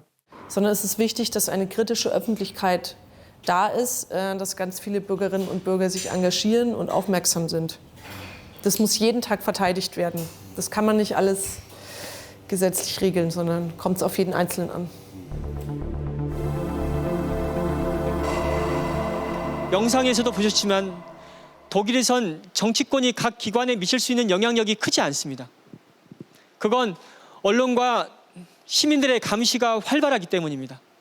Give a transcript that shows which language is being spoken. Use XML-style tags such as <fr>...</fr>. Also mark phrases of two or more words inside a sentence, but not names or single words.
<de>Sondern es ist wichtig, dass eine kritische Öffentlichkeit da ist, dass ganz viele Bürgerinnen und Bürger sich engagieren und aufmerksam sind. Das muss jeden Tag verteidigt werden. Das kann man nicht alles gesetzlich regeln, sondern kommt es auf jeden Einzelnen an.</de> <ko>영상에서도 보셨지만 독일에선 정치권이 각 기관에 미칠 수 있는 영향력이 크지 않습니다. 그건 언론과 시민들의 감시가 활발하기 때문입니다.</ko>